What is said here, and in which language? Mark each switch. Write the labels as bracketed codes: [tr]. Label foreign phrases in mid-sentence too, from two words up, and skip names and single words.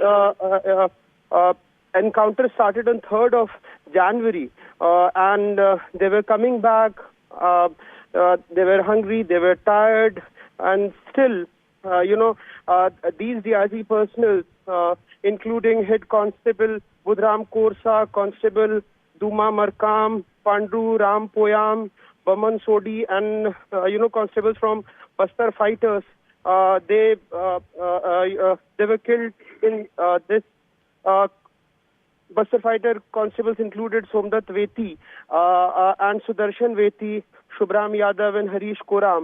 [en] encounter started on 3rd of January and they were coming back, they were hungry, they were tired, and still these DRG personnel including Head Constable Budram Korsa, Constable Duma Markam, Pandru Ram Poyam, Baman Sodi, and constables from Bastar fighters, they were killed in this. Bastar fighter constables included Somdat Veti and Sudarshan Veti, Shubram Yadav and Harish Koram.